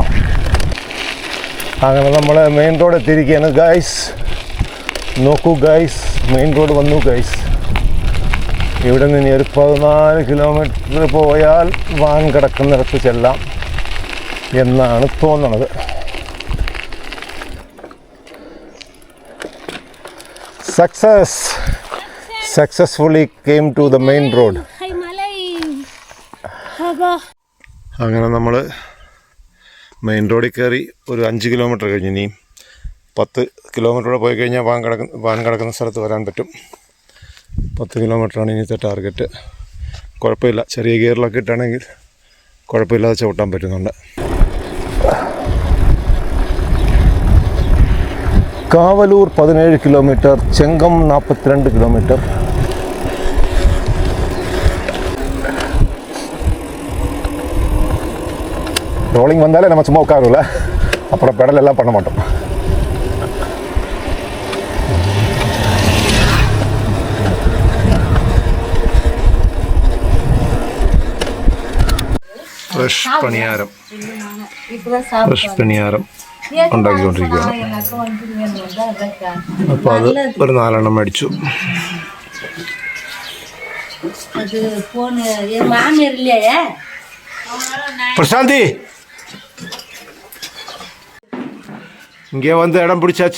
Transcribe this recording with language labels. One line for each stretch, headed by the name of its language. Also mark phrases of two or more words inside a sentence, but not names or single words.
Malayalam: അങ്ങനെ നമ്മൾ
English: main road
Malayalam: എത്തിയിരിക്കുകയാണ് ഗൈസ്. നോക്കൂ ഗൈസ്,
English: main road
Malayalam: വന്നു ഗൈസ്. ഇവിടെ നിന്ന് ഇനി ഒരു 14 കിലോമീറ്റർ പോയാൽ വാൻ കിടക്കുന്നിടത്ത് ചെല്ലാം എന്നാണ് തോന്നുന്നത്.
English: Successfully came to the main road.
Malayalam: അങ്ങനെ നമ്മൾ
English: main roadil
Malayalam: കയറി ഒരു 5 കിലോമീറ്റർ കഴിഞ്ഞ് ഇനിയും 10 കിലോമീറ്ററോടെ പോയി കഴിഞ്ഞാൽ വാൻ കിടക്കുന്ന സ്ഥലത്ത് വരാൻ പറ്റും. 10 കിലോമീറ്ററാണ് ഇനിയത്തെ ടാർഗറ്റ്. കുഴപ്പമില്ല, ചെറിയ ഗിയറിലൊക്കെ ഇട്ടാണെങ്കിൽ കുഴപ്പമില്ലാതെ ചവിട്ടാൻ പറ്റുന്നുണ്ട്. കാവലൂർ 17 കിലോമീറ്റർ, ചെങ്കം 42 കിലോമീറ്റർ.
Tamil: ரோலிங் வந்தாலே நம்ம சும்மா உட்காரும்ல, அப்புறம் பெடல் எல்லாம் பண்ண மாட்டோம்.
Malayalam: ഫ്രഷ് പണിയാരം ഉണ്ടാക്കിക്കൊണ്ടിരിക്കുകയാണ്. അപ്പോൾ അത് ഒരു 4 എണ്ണം മേടിച്ചു.
Tamil: பிரசாந்தி இங்கே வந்து இடம் பிடிச்சாச்சு.